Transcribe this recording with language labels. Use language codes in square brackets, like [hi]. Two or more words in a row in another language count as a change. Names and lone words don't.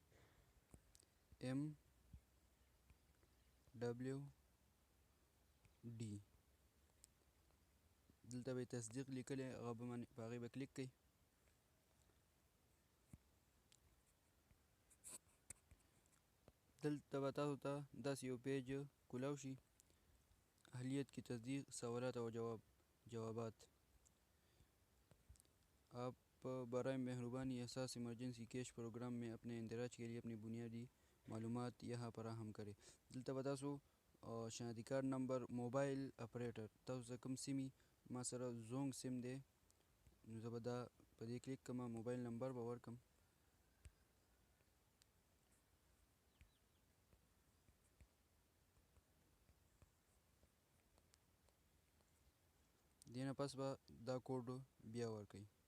[ps] MWD دلته به تصدیق لیکلی، هغه به په هغې به کلیک کړئ. دلته به تاسو ته داسې یو پیج کولاو شي. [ur] اهلیت کی تصدیق، سوالات اور جوابات. آپ برائے مہربانی احساس ایمرجنسی کیش پروگرام میں اپنے اندراج کے لیے اپنی بنیادی معلومات یہاں فراہم کریں. [ps] دلته به تاسو شناختی کارت نمبر، [en] mobile operator, [ps] تاسو سره کوم سیم وي. ما سره زونګ سیم دی، نو زه به دا په دې کلیک کړم. موبایل نمبر به ورکړم. دې نه پس به دا کوډ بیا ورکړئ.